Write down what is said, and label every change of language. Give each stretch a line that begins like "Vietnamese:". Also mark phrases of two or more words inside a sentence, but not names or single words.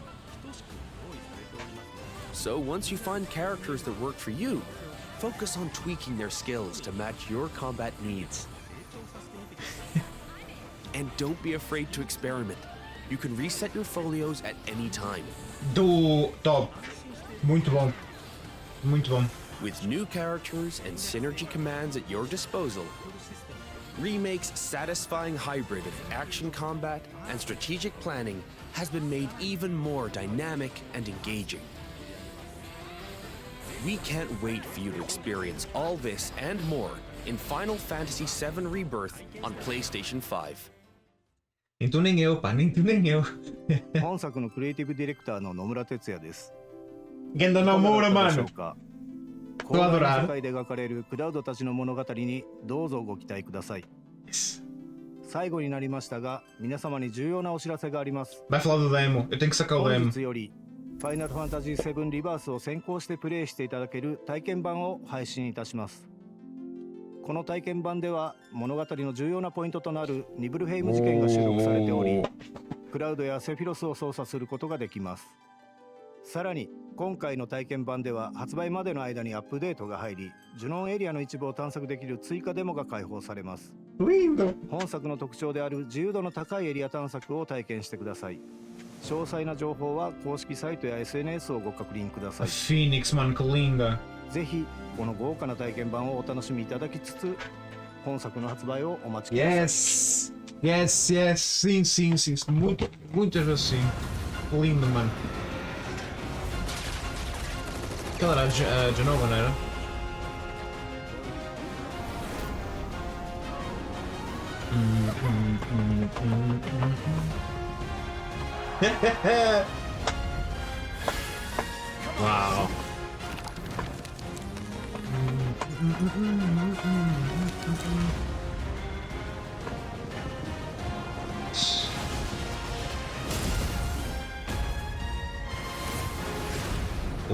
English: So once you find characters that work for you, focus on tweaking their skills to match your combat needs. And don't be afraid to experiment. You can reset your folios at any time.
Portuguese: Top. Muito bom. Muito bom.
English: With new characters and synergy commands at your disposal, Remake's satisfying hybrid of action combat and strategic planning has been made even more dynamic and engaging. We can't wait for you to experience all this and more in Final Fantasy VII Rebirth on PlayStation 5.
Portuguese: Nem tu nem eu, pá, nem tu nem eu.
Japanese: 本作のクリエイティブディレクターの野村哲也です。
Portuguese: Ganda Namura, mano.
Japanese: 広大な世界で描かれるクラウドたちの物語にどうぞご期待ください。最後になりましたが、皆様に重要なお知らせがあります。
Portuguese: Vai falar do demo. Eu tenho que sacar o
Japanese: 本
Portuguese: demo.
Japanese: 日よりファイナルファンタジー7リバースを先行してプレイしていただける体験版を配信いたします。この体験版では物語の重要なポイントとなるニブルヘイム事件が収録されており、クラウドやセフィロスを操作することができます。さらに今回の体験版では発売までの間にアップデートが入り、ジュノンエリアの一部を探索できる追加デモが開放されます。本作の特徴である自由度の高いエリア探索を体験してください。詳細な情報は公式サイトや SNS をご確認ください。
Portuguese: Phoenix, mano, que linda.
Japanese: ぜひこの豪華な体験版をお楽しみいただきつつ、本作の発売をお待ちください。
English: Yes! Yes, yes,
Portuguese: sim, sim, sim. Muito, muitas vezes sim. Lindo, mano. Aquela era a Genova, não era? Wow. Oh.